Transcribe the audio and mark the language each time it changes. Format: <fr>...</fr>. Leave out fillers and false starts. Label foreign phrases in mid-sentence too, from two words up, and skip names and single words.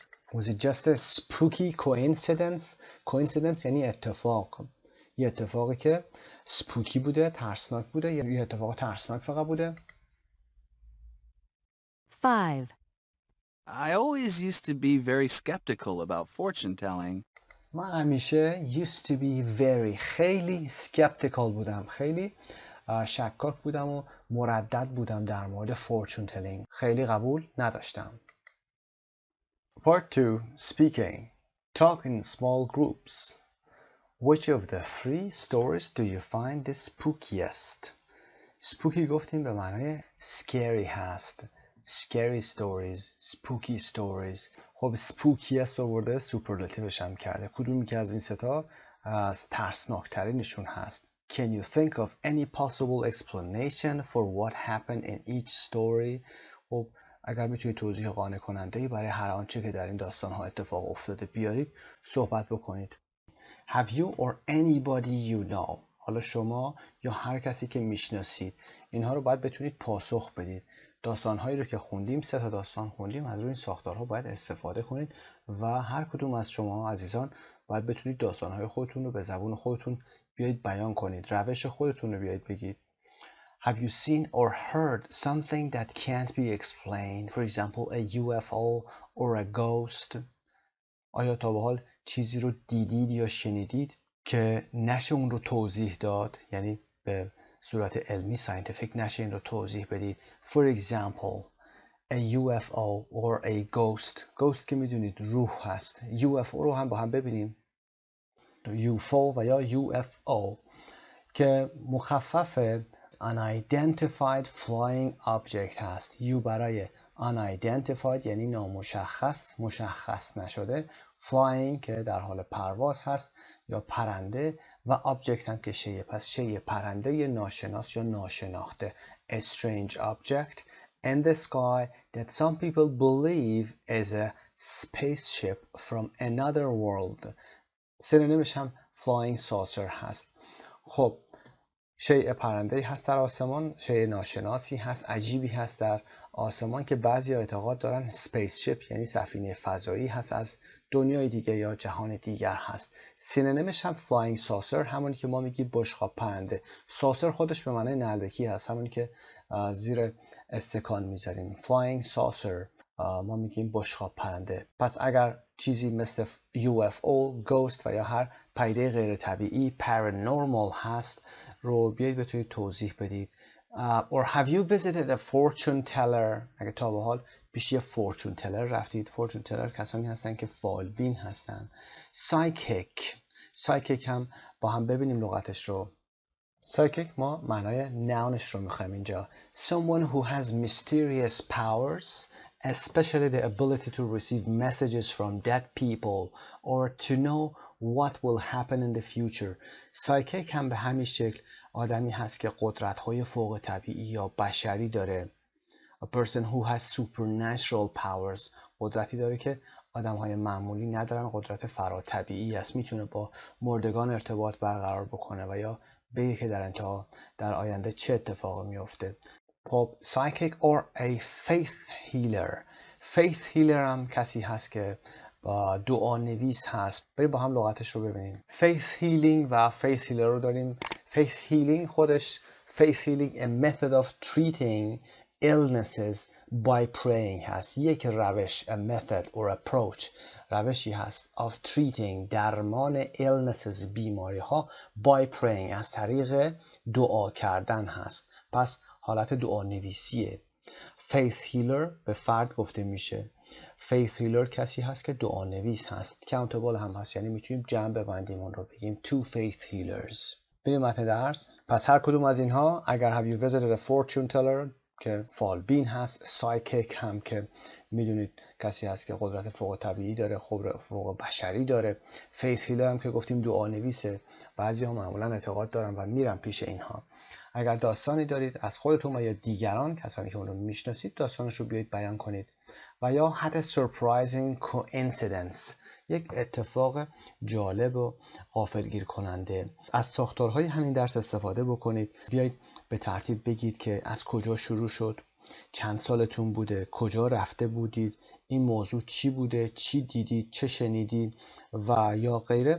<en>Was it just a spooky coincidence?</en> <fa>Coincidence یعنی اتفاق. یه اتفاقی که spooky بوده، ترسناک بوده، یا یه اتفاق ترسناک فقط بوده. 5.</fa> <en>I always used to be very skeptical about fortune telling.</en> <fa>من همیشه</fa> <en>used to be very خیلی skeptical بودم.</en> <fa>خیلی شکاک بودم و مردد بودم در مورد</fa> <en>fortune telling.</en> <fa>خیلی قبول نداشتم.</fa> <en>Part 2. Speaking. Talk in small groups. Which of the three stories do you find the spookiest?</en> <fa>spooky گفتیم به معنای scary هست.</fa> <en>scary stories, spooky stories.</en> <fa>خب spookiest آورده سوپرلاتیوش هم کرده. کدومی که از این ستا از ترسناکترینشون هست؟</fa> <en>Can you think of any possible explanation for what happened in each story?</en> <fa>خب اگر میتونید توضیح قانع کننده‌ای برای هر آنچه که در این داستان‌ها اتفاق افتاده بیارید صحبت بکنید.</fa> <en>Have you or anybody you know.</en> <fa>حالا شما یا هر کسی که میشناسید اینها رو باید بتونید پاسخ بدید. داستان‌هایی رو که خوندیم، 3 تا داستان خوندیم، از روی این ساختارها باید استفاده کنید و هر کدوم از شما عزیزان باید بتونید داستان‌های خودتون رو به زبون خودتون بیایید بیان کنید. روش خودتون رو بیایید بگید.</fa> <en>Have you seen or heard something that can't be explained? For example, a UFO or a ghost.</en> <fa>آیا تا به حال چیزی رو دیدید یا شنیدید که نشه اون رو توضیح داد؟ یعنی به صورت علمی scientific نشه این رو توضیح بدید.</fa> <en>For example, a UFO or a ghost.</en> <fa>ghost که میدونید روح هست. UFO رو هم با هم ببینیم. UFO و یا UFO که مخفف</fa> <en>unidentified flying object</en> <fa>هست. U برای unidentified یعنی نامشخص، مشخص نشده. flying که در حال پرواز هست یا پرنده و object هم که شیء. پس شیء پرنده ناشناس یا ناشناخته.</fa> <en>A strange object in the sky that some people believe is a spaceship from another world.</en> <fa>سینونیمش هم</fa> <en>flying saucer</en> <fa>هست. خب شیء پرنده‌ای هست در آسمان، شیء ناشناسی هست، عجیبی هست در آسمان که بعضی اعتقاد دارن</fa> <en>space ship</en> <fa>یعنی سفینه فضایی هست، از دنیای دیگه یا جهان دیگر هست. سینونیمش هم</fa> <en>flying saucer,</en> <fa>همونی که ما میگیم بشقاب پرنده. ساسر خودش به معنای نعلبکی هست، همونی که زیر استکان میذاریم.</fa> <en>flying saucer</en> <fa>ما میگیم بشقاب پرنده. پس اگر چیزی مثل UFO، ghost و یا هر پدیده غیر طبیعی paranormal هست رو بیایید بتونید توضیح بدید.</fa> <en>Or have you visited a fortune teller؟</en> <fa>اگه تا به حال پیش یه</fa> <en>fortune teller</en> <fa>رفتید.</fa> <en>fortune teller</en> <fa>کسانی هستن که فالبین هستن. psychic هم با هم ببینیم لغتش رو. psychic ما معنای nounش رو میخوایم اینجا.</fa> <en>Someone who has mysterious powers, especially the ability to receive messages from dead people or to know what will happen in the future.</en> <fa>psychic هم به همین شکل آدمی هست که قدرت‌های فوق طبیعی یا بشری داره.</fa> <en>A person who has supernatural powers.</en> <fa>قدرتی داره که آدم‌های معمولی ندارن، قدرت فراتبیعی است. میتونه با مردگان ارتباط برقرار بکنه و یا بگه که در آینده چه اتفاقی میفته.</fa> <en>خب psychic or a faith healer. faith healer</en> <fa>هم کسی هست که دعا نویس هست. بریم با هم لغتش رو ببینیم.</fa> <en>faith healing</en> <fa>و</fa> <en>faith healer</en> <fa>رو داریم.</fa> <en>faith healing خودش faith healing a method of treating illnesses by praying هست.</en> <fa>یک روش</fa> <en>a method or approach</en> <fa>روشی هست</fa> <en>of treating</en> <fa>درمان illnesses بیماری ها</fa> <en>by praying</en> <fa>از طریق دعا کردن هست. پس حالت دعا نویسیه.</fa> <en>faith healer</en> <fa>به فرد گفته میشه.</fa> <en>faith healer</en> <fa>کسی هست که دعا نویس هست. countable هم هست، یعنی میتونیم جمع ببندیم اون رو بگیم</fa> <en>two faith healers.</en> <fa>بریم متن درس. پس هر کدوم از اینها اگر</fa> <en>have you visited a fortune teller</en> <fa>که فالبین هست، psychic هم که میدونید کسی هست که قدرت فوق طبیعی داره، فوق بشری داره.</fa> <en>faith healer</en> <fa>هم که گفتیم دعا نویسه. بعضی ها معمولا اعتقاد دارن و میرن پیش اینها. اگر داستانی دارید از خودتون و یا دیگران، کسانی که اون رو میشناسید، داستانش رو بیایید بیان کنید. و یا</fa> <en>had a surprising coincidence،</en> <fa>یک اتفاق جالب و غافلگیر کننده. از ساختارهای همین درس استفاده بکنید. بیایید به ترتیب بگید که از کجا شروع شد، چند سالتون بوده، کجا رفته بودید، این موضوع چی بوده، چی دیدید، چه شنیدید و یا غیره.</fa>